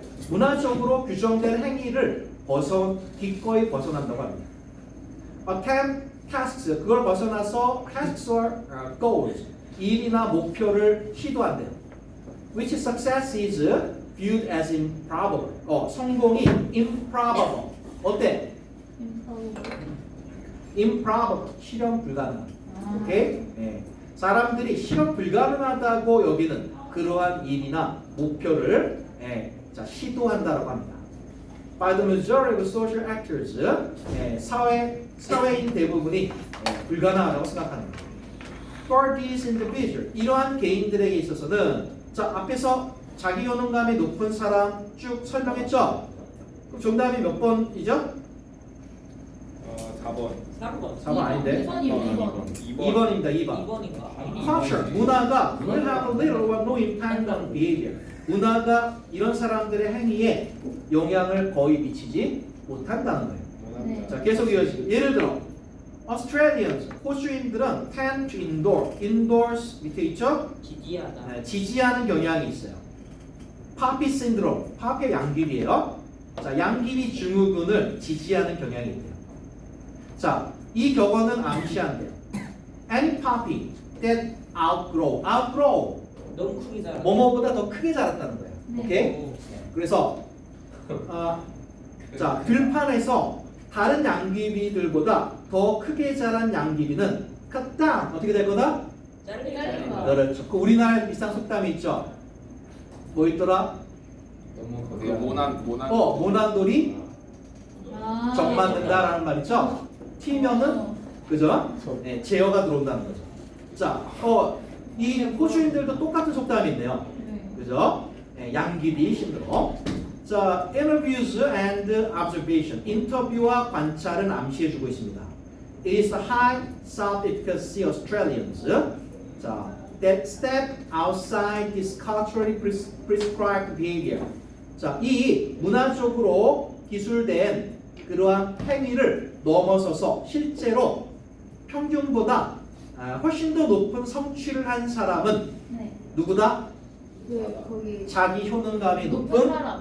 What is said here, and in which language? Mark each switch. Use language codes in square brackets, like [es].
[ko] 문화적으로 규정된 행위를 기꺼이 벗어난다고 합니다. [en] Attempt tasks [ko] 그걸 벗어나서 [en] tasks or goals [ko] 일이나 목표를 시도한대요. [en] Which success is viewed as improbable. [ko] 성공이 improbable. 어때? improbable. 실현 불가능. 오케이? 사람들이 실현 불가능하다고 여기는 그러한 일이나 목표를 시도한다라고 합니다. [en] By the majority of social actors, [ko] 사회인 대부분이 불가능하다고 생각합니다. [en] For these individuals, [ko] 이러한 개인들에게 있어서는 자 앞에서 자기 효능감이 높은 사람 쭉 설명했죠? 그럼 정답이 몇 번이죠? 4번. 4번 아닌데? 2번. 2번입니다. 2번. 2번인가? [en] Culture, 문화가 will have little or no impact on behavior. [ko] 문화가 이런 사람들의 행위에 영향을 거의 미치지 못한다는 거예요. 네. 자, 계속 이어지고 예를 들어 [en] Australians, [ko] 호주인들은 [en] tend to endorse [ko] 밑에 있죠? 지지하다. 네, 지지하는 경향이 있어요. 파피 신드롬, 파피의 양귀비예요. 자, 양귀비 증후군을 지지하는 경향이 있대요. 자, 이 격언은 암시한대요. [en] Any puppy that outgrow [ko] 너무 크게 자라. 뭐뭐보다 더 크게 자랐다는 거예요. 네. 오케이? 그래서 자, 들판에서 다른 양귀비들보다 더 크게 자란 양귀비는 [en] cut down [ko] 어떻게 될 거다? 잘리는 거. 그렇죠. 그 우리나라에 비슷한 속담이 있죠. 뭐 있더라? 너무 그 거대한 모난 모난돌이 아, 정 맞는다라는 말 있죠. 튀면은 그죠? 네, 제어가 들어온다는 거죠. 자, 이 호주인들도 똑같은 속담이 있네요. 네. 그죠? 네, 양귀비 신드롬. [en] 자, interviews and observation. [ko] 인터뷰와 관찰은 암시해주고 있습니다. [en] It is the high self-efficacy Australians 자, that step outside this culturally prescribed behavior. [ko] 자, 이 문화적으로 기술된 그러한 행위를 넘어서서 실제로 평균보다 훨씬 더 높은 성취를 한 사람은 네. 누구다? 거기 자기 효능감이 높은 높은 사람.